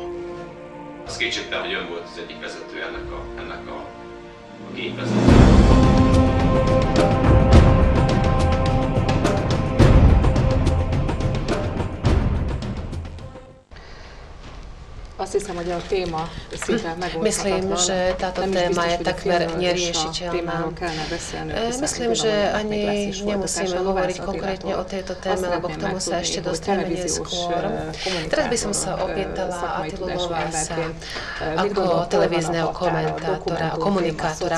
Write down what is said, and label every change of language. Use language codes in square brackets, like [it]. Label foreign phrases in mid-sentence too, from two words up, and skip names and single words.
[hu] Az kétségtelen, hogy ön volt az egyik vezető ennek a gépvezetőnek. Azt hiszem, hogy a téma szinte megoldhatatlan. [sk] Myslím, že táto téma je takmer neriešiteľná. Myslím, že ani nemusíme hovoriť konkrétne o tejto téme, lebo k tomu sa ešte dostaneme neskôr. Teraz by som sa opýtala Attilu Lovása ako televízneho komentátora, komunikátora.